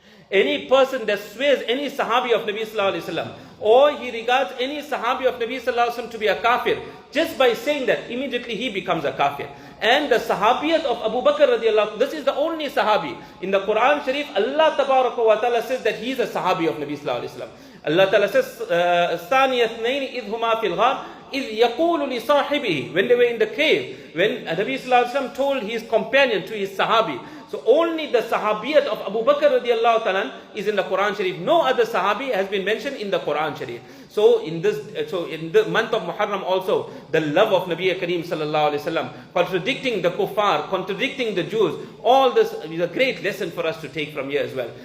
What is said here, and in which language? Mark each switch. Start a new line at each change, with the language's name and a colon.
English: Any person that swears any Sahabi of Nabi Sallallahu Alaihi Wasallam, or he regards any Sahabi of Nabi Sallallahu Alaihi Wasallam to be a kafir, just by saying that, immediately he becomes a kafir. And the Sahabiyat of Abu Bakr radiallahu, this is the only Sahabi. In the Quran Sharif, Allah Tabaraka wa Ta'ala says that he is a Sahabi of Nabi Sallallahu Alaihi Wasallam. Allah Ta'ala says,
Arabic: ثَانِيَ اثْنَيْنِ إِذْ هُمَا فِي الْغَارِ إِذْ يَقُولُ لِصَاحِبِهِ.
English: When they were in the cave, when Nabi Sallallahu Alaihi Wasallam told his companion, to his Sahabi. So only the Sahabiyat of Abu Bakr radiallahu ta'ala is in the Quran Sharif. No other Sahabi has been mentioned in the Quran Sharif. So in the month of Muharram also, the love of Nabi Kareem sallallahu alaihi wasallam, contradicting the kuffar, contradicting the Jews, all this is a great lesson for us to take from here as well.